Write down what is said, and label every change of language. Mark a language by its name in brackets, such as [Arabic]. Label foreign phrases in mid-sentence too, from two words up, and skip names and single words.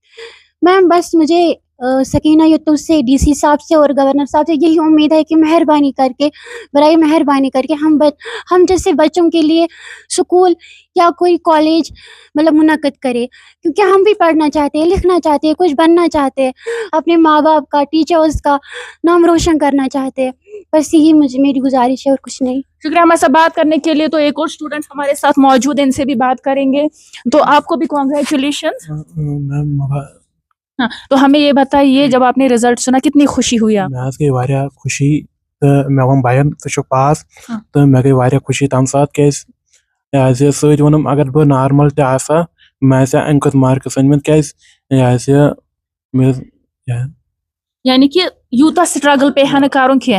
[Urdu] میم بس مجھے سکینہ یتوس سے، ڈی سی صاحب سے اور گورنر صاحب سے یہی امید ہے کہ مہربانی کر کے، برائے مہربانی کر کے ہم جیسے بچوں کے لیے اسکول یا کوئی کالج مطلب منعقد کرے، کیونکہ ہم بھی پڑھنا چاہتے ہیں، لکھنا چاہتے ہیں، کچھ بننا چاہتے ہیں، اپنے ماں باپ کا، ٹیچرز کا نام روشن کرنا چاہتے ہیں. بس یہی میری گزارش ہے اور کچھ نہیں. شکریہ ہمارے ساتھ بات کرنے کے لیے. تو ایک اور اسٹوڈنٹ ہمارے ساتھ موجود ہیں، ان سے بھی بات کریں گے. تو آپ کو بھی کانگریچولیشن. ہاں، تو ہمیں یہ بتائیے، جب آپ نے رزلٹ سنا کتنی خوشی ہوئی آپ؟ [Kashmiri] مےٚ حظ گٔے واریاہ خوشی تہٕ مےٚ ووٚن بھین ژٕ چھُکھ پاس تہٕ مےٚ گٔے واریاہ خوشی تَمہِ ساتہٕ کیازِ یہِ حظ یہِ سۭتۍ ووٚنُم اگر بہٕ نارمل تہِ آسہٕ ہا مےٚ آسہِ ہا اَمہِ کھۄتہٕ مارکٕس أنۍمٕتۍ کیازِ یہِ حظ یہِ مےٚ یعنی کہ یوٗتاہ سٹرگل پیٚیہِ ہا نہٕ کرُن کینٛہہ.